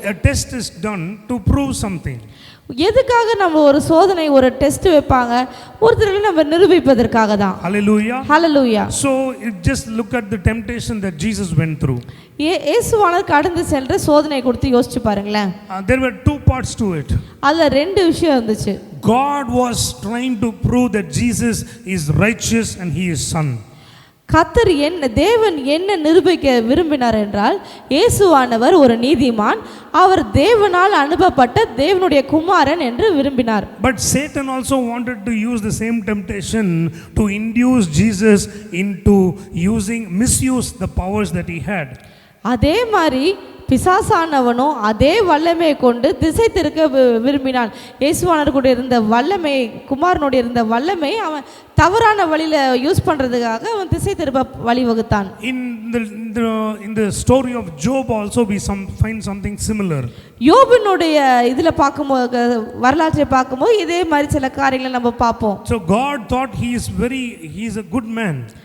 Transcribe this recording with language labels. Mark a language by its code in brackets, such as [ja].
[en] A test is done to prove something. [ta] எதுக்காக நம்ம ஒரு சோதனை ஒரு டெஸ்ட் வைப்பாங்க? ஒருத்தரை நம்ம நிரூபிப்பதற்காக தான். [en] Hallelujah. Hallelujah. So just look at the temptation that Jesus went through. [ta] இயேசுவானவர் கடந்து சென்ற சோதனை குறித்து யோசிச்சு பாருங்களேன். [en] There were two parts to it. [ta] அதுல ரெண்டு விஷயம் இருந்துச்சு. [en] God was trying to prove that Jesus is righteous and he is son. [ta] கர்த்தர் தேவன் என்ன நிரூபிக்க விரும்பினார் என்றால், இயேசுவானவர் ஒரு நீதிமான், அவர் தேவனால் அனுப்பப்பட்ட தேவனுடைய குமாரன் என்று விரும்பினார். [en] But Satan also wanted to use the same temptation to induce Jesus into misuse the powers that he had. [ta] அதே மாதிரி பிசாசானவனும் அதே வல்லமையை கொண்டு திசை திருக்க விரும்பினான். இயேசுவானவர் கூட இருந்த வல்லமை, குமாரனோட இருந்த வல்லமை அவன் தவறான வழியில யூஸ் பண்றதுக்காக அவன் திசை திருப்ப வழிவகுத்தான். [en] In the story of Job also we find something similar. [ta] யோபுனுடைய இதுல பார்க்கும்போது, வரலாற்றை பார்க்கும்போது இதே மாதிரி சில காரியங்களை நம்ம பார்ப்போம். [en] So God thought he is a good man.